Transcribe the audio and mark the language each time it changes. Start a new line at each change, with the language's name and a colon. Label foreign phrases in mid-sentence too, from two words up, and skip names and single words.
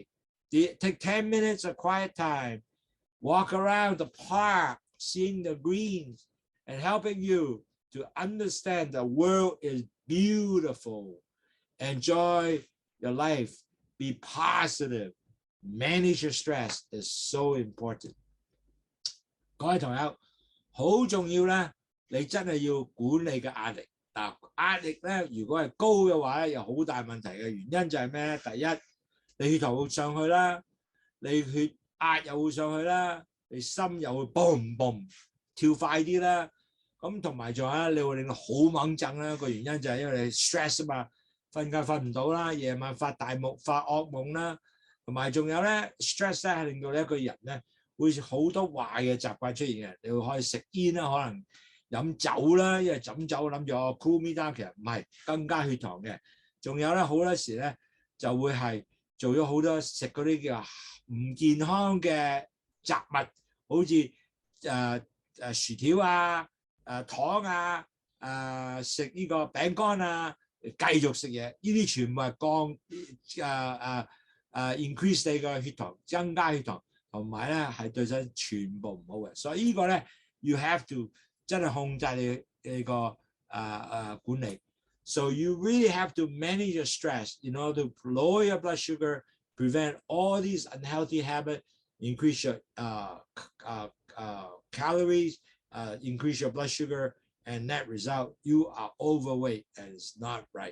English: Take 10 minutes of quiet time, walk around the park, seeing the greens and helping you to understand the world is beautiful. Enjoy your life, be positive. Manage your stress is so important.
Cantonese: 各位同友，好重要啦！你真係要管理嘅壓力。嗱，壓力咧，如果係高嘅話咧，有好大問題嘅原因就係咩咧？第一，你血糖會上去啦，你血壓又會上去啦，你心又會嘣嘣跳快啲啦。咁同埋仲有你會令到好猛震啦。個原因就係因為你 stress 啊嘛，瞓覺瞓唔到啦，夜晚發惡夢啦。同埋仲有咧 ，stress 咧係令到你一個人咧會好多壞嘅習慣出現嘅。你會可以食煙啦，可能飲酒啦，因為飲酒諗住
English: cool me down，
Cantonese: 其實唔係，增加血糖嘅。仲有咧好多時咧就會係做咗好多食嗰啲叫唔健康嘅雜物，好似薯條啊、糖啊、食呢個餅乾啊，繼續食嘢，呢啲全部係increase 你嘅血糖，增加血糖，同埋咧係對身全部唔好嘅。所以呢個咧
English: you have to
Cantonese: 真係控制你個管理。
English: So you really have to manage your stress in order to lower your blood sugar, prevent all these unhealthy habits, increase your calories, increase your blood sugar, and net result, you are overweight and it's not right.